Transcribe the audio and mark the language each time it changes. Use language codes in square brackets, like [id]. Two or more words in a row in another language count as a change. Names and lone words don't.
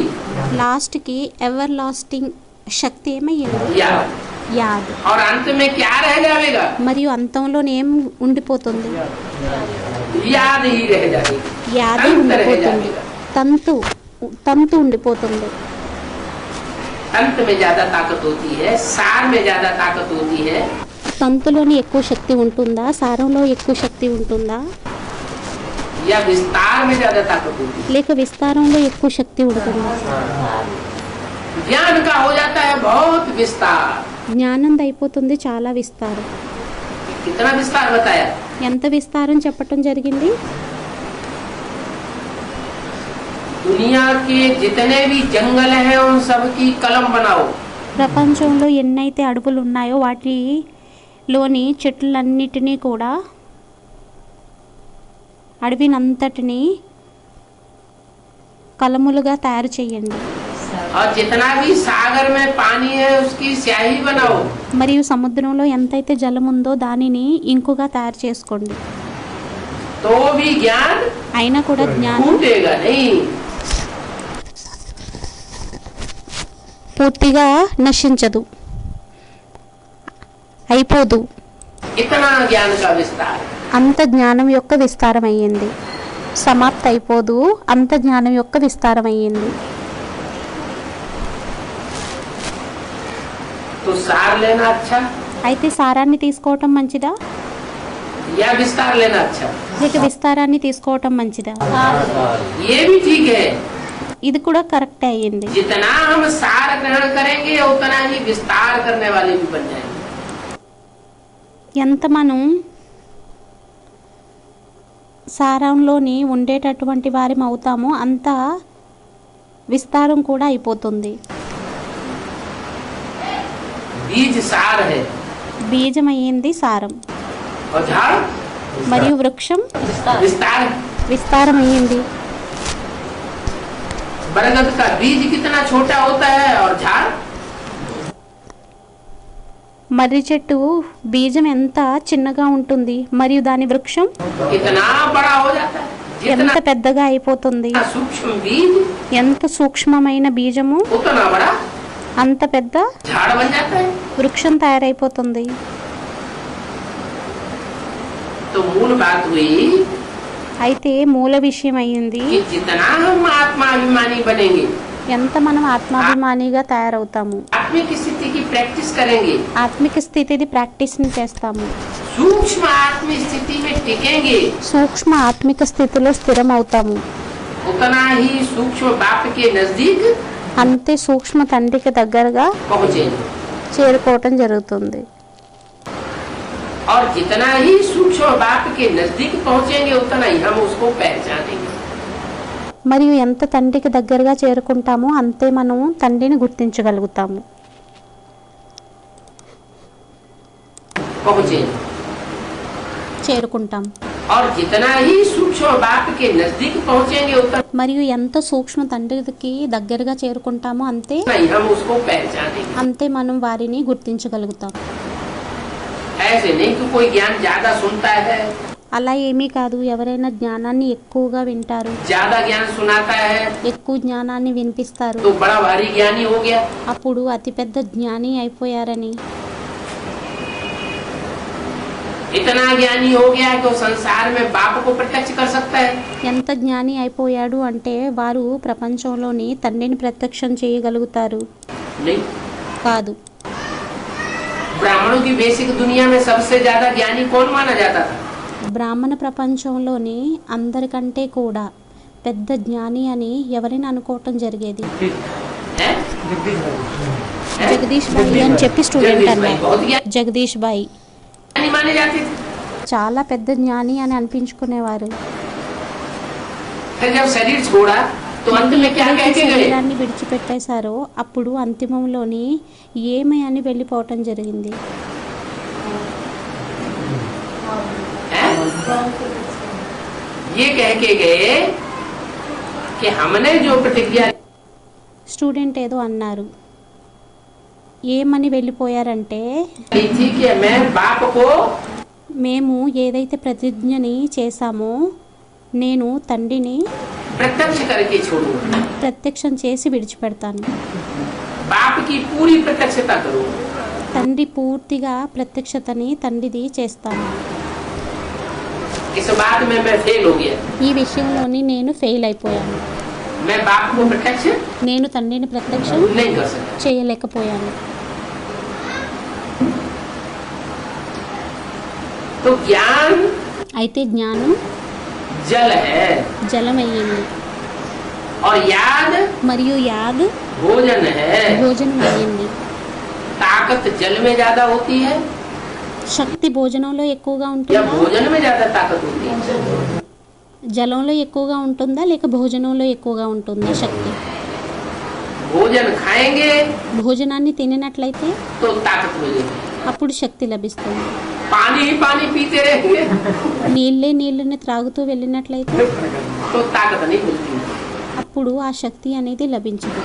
[te] లాస్ట్కి [en] ever lasting [te] శక్తి ఏమయ్యింది? [hi] याद। [te] యాద్. [hi] और अंत में क्या रह जाएगा? [te] మరియు అంతంలో ఏం ఉండిపోతుంది? [hi] याद ही रह जाएगी। [te] యాదే [hi] अंत रह [te] ఉండిపోతుంది, [hi] जाएगा। [te] తంతు ఉండిపోతుంది. [hi] अंत में ज्यादा ताकत होती है, सार में ज्यादा ताकत होती है। [te] తంతులోని ఎక్కువ శక్తి ఉంటుందా, సారంలో ఎక్కువ శక్తి ఉంటుందా, [hi] या विस्तार में ज्यादा ताकत होती है। [te] లేక విస్తారంలో ఎక్కువ శక్తి ఉంటుందా? [hi] ज्ञान का हो जाता है बहुत विस्तार। [te] జ్ఞానం అయిపోతుంది చాలా విస్తారం. [hi] कितना विस्तार बताया? [te] ఎంత విస్తారం చెప్పటం జరిగింది? [hi] दुनिया के जितने भी जंगल हैं उन सब की कलम बनाओ। [te] ప్రపంచంలో ఎన్నైతే అడవులు ఉన్నాయో వాటిలోని చెట్లన్నిటినీ కూడా, అడవినంతటిని కలములుగా తయారు చేయండి. [hi] और जितना भी सागर में पानी है उसकी स्याही बनाओ। [te] మరియు సముద్రంలో ఎంతైతే జలం ఉందో దానిని ఇంకుగా తయారు చేసుకోండి. [hi] तो भी ज्ञान [te] అయినా కూడా జ్ఞానం [hi] टूटेगा नहीं। [te] పూర్తిగా నశించదు, అయిపోదు. [hi] इतना ज्ञान का विस्तार। [te] అంత జ్ఞానం యొక్క విస్తారం అయ్యింది. సమాప్తి అయిపోదు, అంత జ్ఞానం యొక్క విస్తారం అయ్యింది. [hi] तो सार लेना अच्छा। [te] అయితే సారాన్ని తీసుకోవటం మంచిదా? [hi] या विस्तार लेना अच्छा? [te] లేక విస్తారాన్ని తీసుకోవటం మంచిదా? [hi] ये भी ठीक है। [te] ఇది కూడా కరెక్ట్ అయ్యింది. [hi] जितना हम सार ग्रहण करेंगे उतना ही विस्तार करने वाले भी बन जाएंगे। [te] ఎంత మనం సారంలోని ఉండేటటువంటి వారం అవుతామో అంత విస్తారం కూడా అయిపోతుంది. [hi] बीज सार है [te] బీజం అయ్యింది సారం, [hi] और झाड़ [te] మరియు వృక్షం [hi] विस्तार। [te] విస్తారం అయ్యింది. [hi] बरगद का बीज कितना छोटा होता है और झाड़ [te] మర్రి చెట్టు బీజం ఎంత చిన్నగా ఉంటుంది మరియు దాని వృక్షం [hi] कितना बड़ा हो जाता है। [te] ఎంత [hi] जितना [te] పెద్దగా అయిపోతుంది. [hi] सूक्ष्म बीज [te] ఎంత సూక్ష్మమైన బీజము [hi] उतना बड़ा [te] అంత పెద్ద [hi] झाड़ बन जाता है। [te] వృక్షం తయారైపోతుంది. [hi] तो मूल बात हुई [te] అయితే మూల విషయం అయ్యింది, [hi] कि जितना हम आत्माभिमानी बनेंगे, [te] ఎంత మనం ఆత్మాభిమానిగా తయారవుతాము, [hi] आत्मिक स्थिति की प्रैक्टिस करेंगे, [te] ఆత్మిక స్థితిది ప్రాక్టీస్ని చేస్తాము, [hi] सूक्ष्म आत्मिक स्थिति में टिकेंगे, [te] సూక్ష్మ ఆత్మిక స్థితిలో స్థిరం అవుతాము, [hi] उतना ही सूक्ष्म बाप के नजदीक [te] అంతే సూక్ష్మ తండ్రికి దగ్గరగా [hi] पहुंचेंगे। [te] చేరుకోవటం జరుగుతుంది. [hi] और जितना ही सूक्ष्म बाप के नजदीक पहुंचेंगे उतना ही हम उसको पहचानेंगे। [te] మరియు ఎంత తండ్రికి దగ్గరగా చేరుకుంటామో అంతే మనము తండ్రిని గుర్తించగలుగుతాము, [hi] पहुंचेंगे। [te] చేరుకుంటాం. [hi] और जितना ही सूक्ष्म बाप के नजदीक पहुंचेंगे उतना [te] మరియు ఎంత సూక్ష్మ తండ్రికి దగ్గరగా చేరుకుంటామో అంతే [hi] ही हम उसको पहचानेंगे। [te] అంతే మనం వారిని గుర్తించగలుగుతాం. [hi] ऐसे नहीं कि कोई ज्ञान ज्यादा सुनता है, [te] అలా ఏమీ కాదు. ఎవరైనా జ్ఞానాన్ని ఎక్కువగా వింటారు, [hi] ज्यादा ज्ञान सुनाता है [te] ఎక్కువ జ్ఞానాన్ని వినిపిస్తారు, [hi] तो बड़ा भारी ज्ञानी हो गया। [te] అప్పుడు అతిపెద్ద జ్ఞాని అయిపోయారని, [hi] इतना ज्ञानी हो गया कि वो संसार में बाप को प्रत्यक्ष कर सकता है। [te] ఎంత జ్ఞాని అయిపోయాడు అంటే వారు ప్రపంచంలోని తండ్రిని ప్రత్యక్షం చేయగలుగుతారు. [hi] नहीं, [te] కాదు. [hi] ब्राह्मणों की बेसिक दुनिया में सबसे ज्यादा ज्ञानी कौन माना जाता था? [te] బ్రాహ్మణ ప్రపంచంలోని అందరికంటే కూడా పెద్ద జ్ఞాని అని ఎవరిని అనుకోవటం జరిగేది? [hi] हैं? [te] జగదీష్ బాయి అని చెప్పి స్టూడెంట్ [hi] जगदीश भाई [te] అన్నారు. [hi] बहुत [te] జగదీష్ బాయి [hi] ज्ञानी माने जाते थे। [te] చాలా పెద్ద జ్ఞాని అని అనిపించుకునేవారు. [hi] फिर जब शरीर छोड़ा तो अंत में क्या कह के गए? [te] శరీరాన్ని విడిచిపెట్టేశారో అప్పుడు అంతిమంలోని ఏమై అని వెళ్ళిపోవటం జరిగింది. [hi] हैं? ये कह के गए कि हमने जो प्रतिज्ञा [te] స్టూడెంట్ ఏదో అన్నారు. ఏమని వెళ్ళిపోయారంటే, [hi] ली थी कि मैं बाप को [te] మేము ఏదైతే ప్రతిజ్ఞని చేశామో నేను తండ్రిని [hi] प्रत्यक्ष करके छोड़ूंगा, [te] ప్రత్యక్షం చేసి విడిచిపెడతాను, [hi] बाप की पूरी प्रत्यक्षता करूंगा। [te] తండ్రి పూర్తిగా ప్రత్యక్షతని తండ్రిది చేస్తాను. [hi] इस बात में मैं फेल हो गया। [te] ఈ విషయంలోని నేను ఫెయిల్ అయిపోయాను. [hi] मैं बाप को प्रत्यक्ष [te] నేను తండ్రిని ప్రత్యక్షం [hi] नहीं कर सकता। [te] చేయలేకపోయాను. [hi] तो ज्ञान [te] అయితే జ్ఞానం [hi] जल है [te] జలమయ్యింది, [hi] और याद [te] మరియు యాద్ [hi] भोजन है। [te] భోజనం అయ్యింది. [hi] ताकत जल में ज्यादा होती है [te] శక్తి భోజనంలో ఎక్కువగా [hi] या [te] ఉంటుందా, [hi] भोजन में ज्यादा ताकत होती है? [te] జలంలో ఎక్కువగా ఉంటుందా లేక భోజనంలో ఎక్కువగా ఉంటుందా శక్తి? [hi] भोजन खाएंगे [te] భోజనాన్ని తిననట్లయితే [hi] तो ताकत मिलेगी। [te] అప్పుడు శక్తి లభిస్తుంది. [hi] पानी ही पानी पीते रहेंगे [te] నీళ్ళని త్రాగుతూ వెళ్ళినట్లయితే [hi] तो ताकत नहीं मिलती। [te] అప్పుడు ఆ శక్తి అనేది లభించదు.